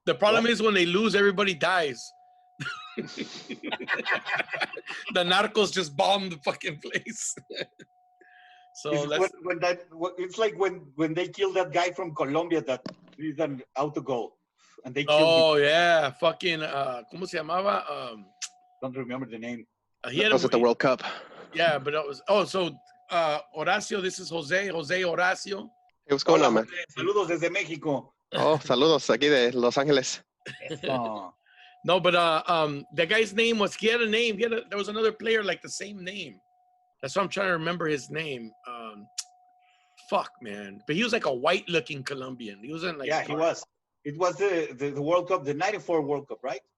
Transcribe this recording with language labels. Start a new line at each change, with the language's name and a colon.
English: The problem is when they lose, everybody dies. The narcos just bomb the fucking place. So it's like when they killed that guy from Colombia that is an autogol, and they killed. Oh yeah, fucking ¿cómo se llamaba? Don't remember the name. That was at the World Cup. Yeah, but it was. Horacio, this is Jose Horacio. Hey, what's going on, man?
Spanish: Saludos desde México. Oh, saludos aquí de Los Ángeles.
English: No, but that guy's name was. He had a name. There was another player like the same name. That's why I'm trying to remember his name. Fuck, man. But he was like a white-looking Colombian. He wasn't like. Yeah, he was. It was the World Cup, the '94 World Cup, right?